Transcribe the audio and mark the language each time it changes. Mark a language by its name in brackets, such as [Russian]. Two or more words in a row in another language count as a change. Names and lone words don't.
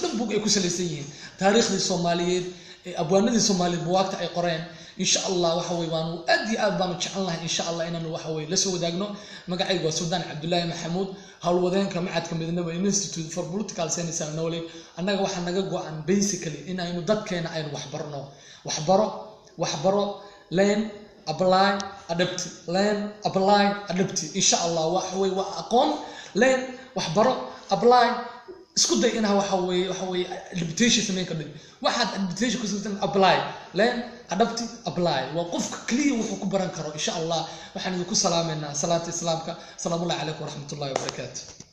[Somali] dhan buug ay ku saleysan yihiin taariikhdii Soomaaliyeed abwaanadii Soomaaliyeed buugaagta ay qoreen [Arabic] إن شاء الله [Somali] waxa way waanu aad iyo aad baan jecelahay [Arabic] إن شاء الله [Somali] inaanu waxa way la soo wadaagno magacaygu waa Suldaan Cabdullaahi Maxamuud hawlwadeenka macadka Midnimo Institute for Political Science and Knowledge annaga waxa naga go'an basically in aynu dadkeena aynu waxbaro [English] learn apply [Somali] adapt [Arabic] إن شاء الله [Somali] waxa way waa aqoon learn waxbaro apply isku day inaha waxa way adaptation sameyn ka dhig waxaad adaptation ku sameeyay [English] apply learn adapt apply [Somali] waa qofka kaliya wuxuu ku baran karo [Arabic] إن شاء الله [Somali] waxaan idinku salaameynaa salaanta islaamka [Arabic] السلام عليكم ورحمة الله وبركاته